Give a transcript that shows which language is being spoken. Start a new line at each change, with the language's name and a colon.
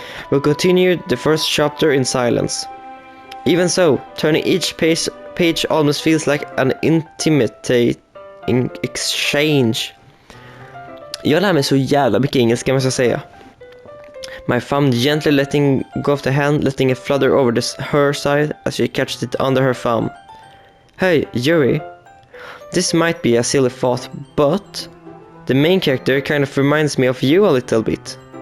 English: We'll continue the first chapter in silence. Even so, turning each page almost feels like an intimidating exchange.
Swedish: Jag lär mig så jävla mycket engelska, måste jag säga.
English: My thumb gently letting go of the hand, letting it flutter over her side as she catches it under her thumb. Hey, Yuri. This might be a silly thought, but the main character kind of reminds me of you a little bit.